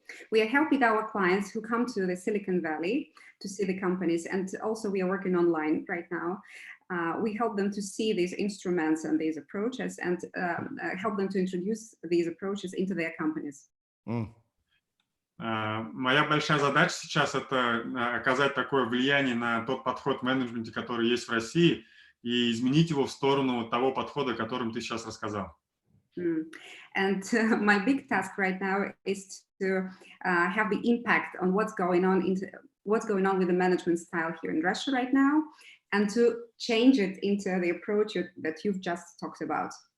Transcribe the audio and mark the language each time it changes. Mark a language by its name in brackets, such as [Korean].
[English] We are helping our clients who come to the Silicon Valley to see the companies, and also we are working online right now. We help them to see these instruments and these approaches, and help them to introduce these approaches into their companies. [Russian] Моя большая задача сейчас — это оказать такое влияние на тот подход в менеджменте, который есть в России, и изменить его в сторону того подхода, о котором ты сейчас рассказал. [English] And my big task right now is to have the impact on what's going on with the management style here in Russia right now, and to change it into the approach that you've just talked about.